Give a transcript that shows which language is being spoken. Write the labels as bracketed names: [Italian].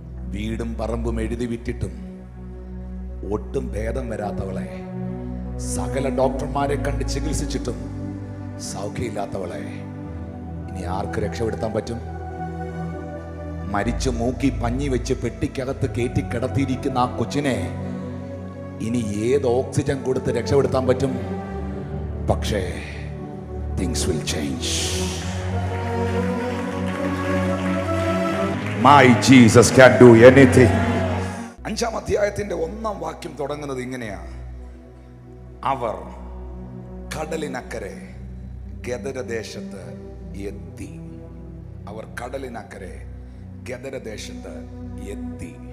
[Malayalam] വീടും പറമ്പും എഴുതി വിറ്റിട്ടും ഒട്ടും ഭേദം വരാത്തവളെ, സകല ഡോക്ടർമാരെ കണ്ട് ചികിത്സിച്ചിട്ടും സൗഖ്യമില്ലാത്തവളെ ഇനി ആർക്ക് രക്ഷപ്പെടുത്താൻ പറ്റും? മരിച്ചു മൂക്കി പഞ്ഞി വെച്ച് പെട്ടിക്കകത്ത് കയറ്റി കിടത്തിയിരിക്കുന്ന ആ കൊച്ചിനെ ഇനി ഏത് ഓക്സിജൻ കൊടുത്ത് രക്ഷപ്പെടുത്താൻ പറ്റും? പക്ഷേ [English] things will change. My Jesus can do anything. [Malayalam] 5-ാം അധ്യായത്തിന്റെ 1-ാം വാക്യം തുടങ്ങുന്നത് ഇങ്ങനെയാണ്: അവർ കടലിനക്കരെ ഗദരദേശത്ത് എത്തി. അവർ കടലിനക്കരെ ഗദരദേശത്ത് എത്തി.